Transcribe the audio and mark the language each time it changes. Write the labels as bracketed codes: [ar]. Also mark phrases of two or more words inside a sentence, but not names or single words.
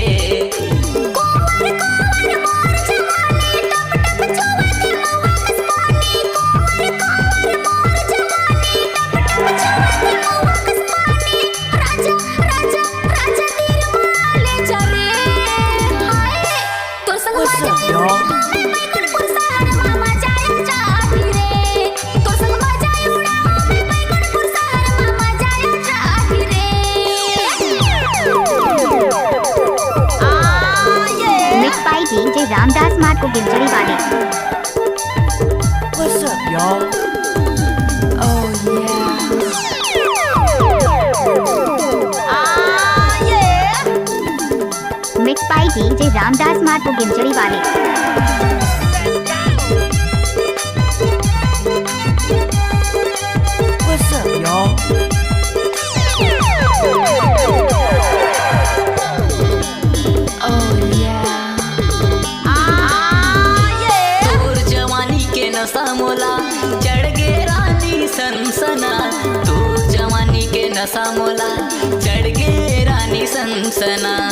[hne] कोवर कोवर मोर जवानी, टप टप चुअत है महुआ कस पानी। कोवर कोवर मोर जवानी, टप टप चुअत है महुआ कस पानी। राजा राजा राजा तीर माले चले हाय, तो संग [en] What's [hne] मजा [en] up, y'all? [hne] बैकुंठपुर शहर मा मजा आ जाही रे। तो संग मजा उड़ाओ मैं बैकुंठपुर शहर मा मजा आ जाही रे। [en] mix by [hne] DJ रामदास मार्ट को गिंचड़ी वाले। [en] What's up, y'all? mix by [hne] DJ रामदास मार्ट को गिंचड़ी वाले। [en] What's up, y'all? [hne] तोर जवानी के नशा मोला चढ़ गे रानी सनसना। तोर जवानी के नशा मोला चढ़ गे रानी सनसना।